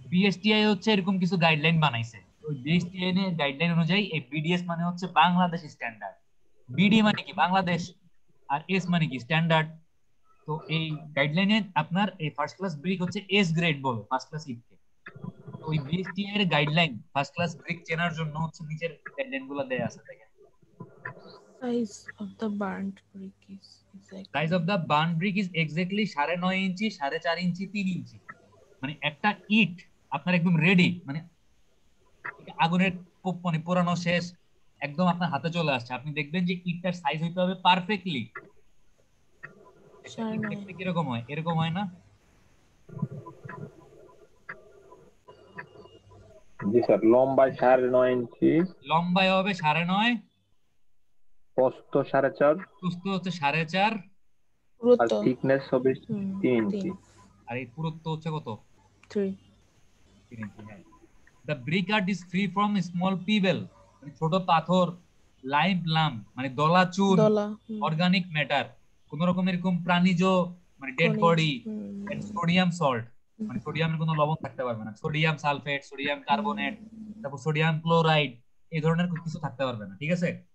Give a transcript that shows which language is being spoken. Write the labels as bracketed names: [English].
[Bangla] BSTI হচ্ছে এরকম কিছু গাইডলাইন বানাইছে। ওই বিএসটিআই এর গাইডলাইন অনুযায়ী এই বিডিএস মানে হচ্ছে বাংলাদেশ স্ট্যান্ডার্ড, বিডি মানে কি বাংলাদেশ, আর এস মানে কি স্ট্যান্ডার্ড। তো এই গাইডলাইনে আপনার এই ফার্স্ট ক্লাস ব্রিক হচ্ছে এস গ্রেড বলে ফার্স্ট ক্লাস ইটকে। ওই বিএসটিআই এর গাইডলাইন ফার্স্ট ক্লাস ব্রিক চেনার জন্য হচ্ছে নিচের গাইডলাইনগুলো দেয়া আছে দেখেন। [English] Size of the burnt brick is exactly. [Bangla] Size of the burn brick is exactly 9.5 ইঞ্চি, 4.5 ইঞ্চি, 3 ইঞ্চি। মানে একটা ইট আপনার একদম রেডি, মানে আগুনের মানে পোড়ানো শেষ, একদম আপনার হাতে চলে আসছে। আপনি দেখবেন যে ইটটার সাইজ হইতে হবে পারফেক্টলি। কিরকম হয়? এরকম হয় না? জি স্যার। লম্বায় 9.5 ইঞ্চি, লম্বায় হবে 9.5, প্রস্থ 4.5, প্রস্থ হচ্ছে 4.5, আর পুরুত্ব থিকনেস হবে 3 ইঞ্চি। আর এই পুরুত্ব হচ্ছে কত? 3 ইঞ্চি। হ্যাঁ। [English] The brick art is free from small pebble, [Bangla] মানে ছোট পাথর, লাইম লাম মানে দলাচুন, দলা অর্গানিক ম্যাটার, কোন রকম এরকম প্রাণীজ মানে dead body, and sodium salt মানে সোডিয়ামের কোনো লবণ থাকতে পারবে না, সোডিয়াম সালফেট, সোডিয়াম কার্বনেট, তারপর সোডিয়াম ক্লোরাইড, এই ধরনের কিছু থাকতে পারবে না। ঠিক আছে?